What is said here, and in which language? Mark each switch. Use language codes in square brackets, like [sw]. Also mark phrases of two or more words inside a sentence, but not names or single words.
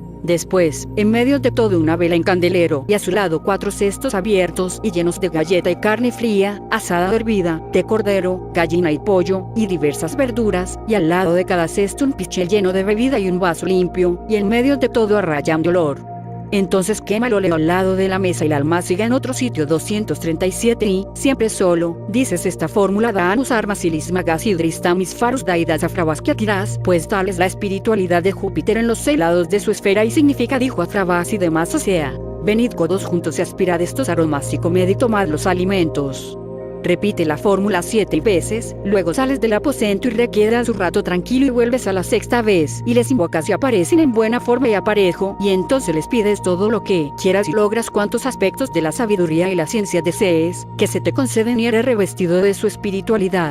[es] Después, en medio de todo una vela en candelero y a su lado 4 cestos abiertos y llenos de galleta y carne fría, asada o hervida, de cordero, gallina y pollo, y diversas verduras, y al lado de cada cesto un pichel lleno de bebida y un vaso limpio, y en medio de todo arrayán de olor. Entonces quema el óleo al lado de la mesa y la almáciga en otro sitio. 237 y, siempre solo, dices esta fórmula: Danus armacilis magas hidristamis farus daidas afrabasquiatiras, pues tal es la espiritualidad de Júpiter en los 6 lados de su esfera y significa dijo afrabas y demás, o sea, venid todos juntos y aspirad estos aromas y comed y tomad los alimentos. Repite la fórmula 7 veces, luego sales del aposento y requedas un rato tranquilo y vuelves a la sexta vez, y les invocas y aparecen en buena forma y aparejo, y entonces les pides todo lo que quieras y logras cuantos aspectos de la sabiduría y la ciencia desees, que se te conceden y eres revestido de su espiritualidad.